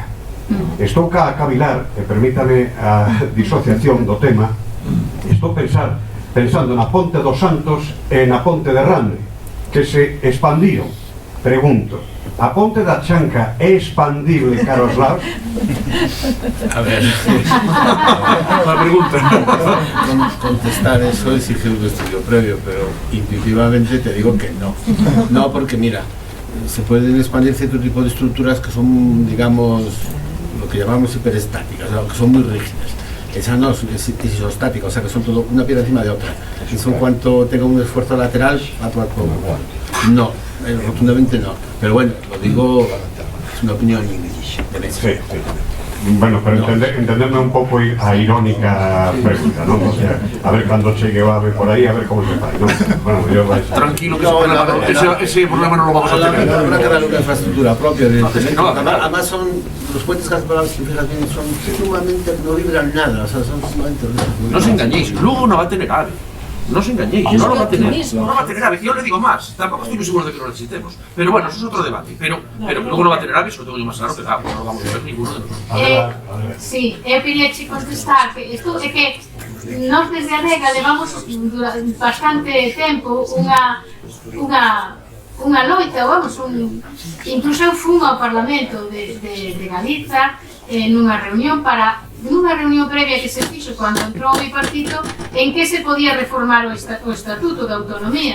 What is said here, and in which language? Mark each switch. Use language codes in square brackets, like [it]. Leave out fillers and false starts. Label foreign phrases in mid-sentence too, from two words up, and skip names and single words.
[gl] Estou cá a cavilar, e permítame a disociación do tema, estou pensando na ponte dos Santos e na ponte de Rande, que se expandiron. Pregunto, a ponte da Chanca é expandible, caros lados? [es] A ver, La pregunta. contestar eso es exigir un estudio previo, pero intuitivamente te digo que no. No, porque mira, se pueden expandir cierto tipo de estructuras que son, digamos, lo que llamamos hiperestáticas, o sea, que son muy rígidas. Esa no es isostática, o sea que son todo una piedra encima de otra. Eso en cuanto tenga un esfuerzo lateral, va a actuar como igual. No, rotundamente no. Pero bueno, lo digo, es una opinión de mesa. [gl] Sí. Bueno, pero entenderme un pouco a irónica pregunta, ¿no? O sea, a ver cando chegue o ave por aí, a ver como se fai, ¿no? [es] Bueno, yo vais... Tranquilo, que ese problema no lo vamos a tener. Habrá que darle una infraestructura propia, evidentemente. Además son, los puentes gasolares, si fijas bien, son sumamente, no vibran nada, o sea, son sumamente... No os engañéis, luego no va a tener ave. No os engañéis, no lo va a tener. No va a tener ave. Yo le digo más, tampoco estoy muy seguro de que lo necesitemos. Pero bueno, eso es otro debate. Pero luego no va a tener ave, eso lo tengo yo más claro que no lo vamos a ver ninguno de nosotros. [gl] Sí, eu quería che contestar que isto é que nós desde a Adega levamos bastante tempo unha loita, vamos, incluso eu fui ao Parlamento de Galiza nunha reunión previa que se fixo cando entrou o bipartito en que se podía reformar o Estatuto de Autonomía.